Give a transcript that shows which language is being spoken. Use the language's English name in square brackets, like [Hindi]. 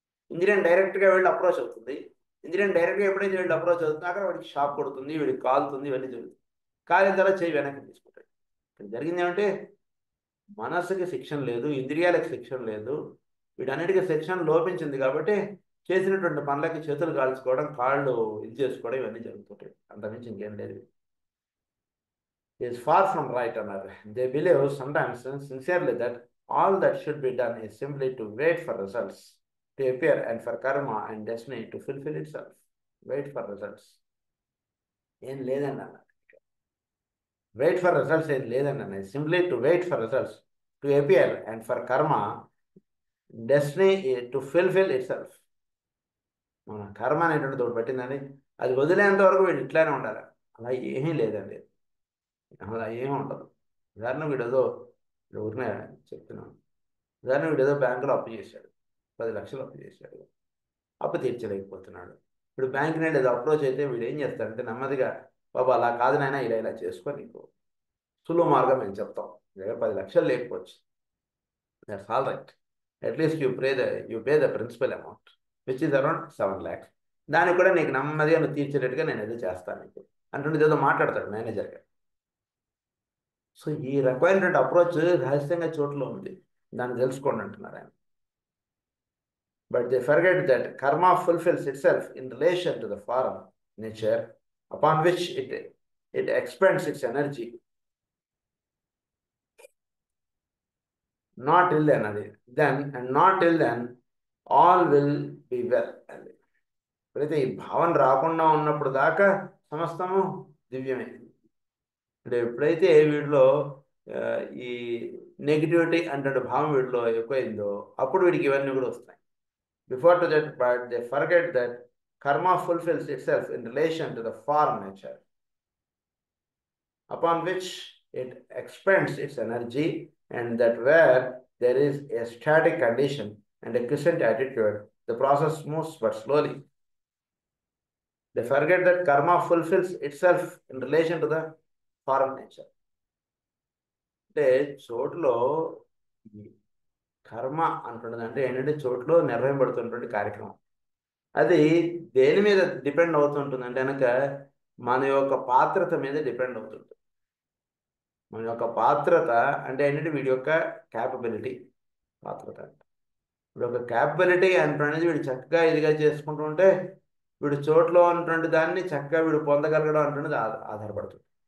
[Telugu] ఇంద్రియం డైరెక్ట్గా వెళ్ళి అప్రోచ్ అవుతుంది. ఇంద్రియం డైరెక్ట్గా ఎప్పుడైతే వెళ్ళి అప్రోచ్ అవుతుందో అక్కడ వాడికి షాక్ కొడుతుంది, వీడికి కాలుతుంది, ఇవన్నీ జరుగుతుంది. కాలిన తర్వాత చెయ్యి వెనక్కి తీసుకుంటాడు. ఇక్కడ జరిగింది ఏమంటే మనస్సుకి శిక్షణ లేదు, ఇంద్రియాలకు శిక్షణ లేదు, వీటన్నిటికీ శిక్షణ లోపించింది కాబట్టి చేసినటువంటి పనులకి చేతులు కాల్చుకోవడం, కాళ్ళు ఇది చేసుకోవడం ఇవన్నీ జరుగుతుంటాయి. అంతకుమించి ఇంకేం లేదు. [English] Is far from right [Telugu] అన్నారు. [English] They believe sometimes sincerely that all that should be done is simply to wait for results to appear and for karma and destiny to fulfill itself. Wait for results [Telugu] ఏం లేదండి అన్న. [English] wait for results [Telugu] ఏం లేదండి అన్న. [English] Simply to wait for results to appear and for karma destiny to fulfil itself. [Telugu] మన కర్మ అనేటువంటి తోడు పెట్టిందని అది వదిలేంత వరకు వీడు ఇట్లానే ఉండాలి. అలా ఏమీ లేదండి, అలా ఏమీ ఉండదు. ఉదాహరణ వీడేదో ఊరినే చెప్తున్నాను. ఉదాహరణ వీడేదో బ్యాంకులో అప్పు చేశాడు, 10 లక్షలు అప్పు చేశాడు, అప్పు తీర్చలేకపోతున్నాడు. ఇప్పుడు బ్యాంక్ నుండి ఏదో అప్రోచ్ అయితే వీడు ఏం చేస్తాడంటే నెమ్మదిగా, బాబా అలా కాదు నాయనా, ఇలా ఇలా చేసుకో, నీకు సులువు మార్గం మేము చెప్తాం, దగ్గర 10 లక్షలు లేకపోవచ్చు, [English] That's all right, at least you pay the principal amount which is around 7 lakhs. [Telugu] దానికి కూడా నీకు నెమ్మదిగా నువ్వు తీర్చేటట్టుగా నేను ఏదో చేస్తాను నీకు అంటుండేది ఏదో మాట్లాడతాడు మేనేజర్గా. సో ఈ రకమైనటువంటి అప్రోచ్ రహస్యంగా చోట్ల ఉంది, దాన్ని తెలుసుకోండి అంటున్నారు ఆయన. [English] But they forget that karma fulfills itself in relation to the form nature upon which it expends its energy. Not till then, and not till then, all will be well. [Telugu] అయితే ఈ భావన రాకుండా ఉన్నప్పుడు దాకా సమస్తము దివ్యమే. అంటే ఎప్పుడైతే వీడిలో ఈ నెగిటివిటీ అంటే భావం వీడిలో ఎక్కువైందో అప్పుడు వీడికి ఇవన్నీ కూడా వస్తాయి. [English] Before to that, but they forget that karma fulfills itself in relation to the form nature, upon which it expends its energy, and that where there is a static condition and a quiescent attitude, the process moves but slowly. They forget that karma fulfills itself in relation to the form nature. [Telugu] అంటే చోటులో కర్మ అంటున్నది అంటే ఏంటంటే చోట్లో నిర్వహింపబడుతున్నటువంటి కార్యక్రమం. అది దేని మీద depend అవుతుంటుంది అంటే కనుక మన యొక్క పాత్రత మీద డిపెండ్ అవుతుంది. మన యొక్క పాత్రత అంటే ఏంటంటే వీడి యొక్క క్యాపబిలిటీ, పాత్రత అంటే వీడి యొక్క క్యాపబిలిటీ అంటున్నది వీడు చక్కగా ఇదిగా చేసుకుంటూ ఉంటే వీడు చోట్లో ఉన్నటువంటి దాన్ని చక్కగా వీడు పొందగలగడం అంటున్నది ఆధారపడుతుంది.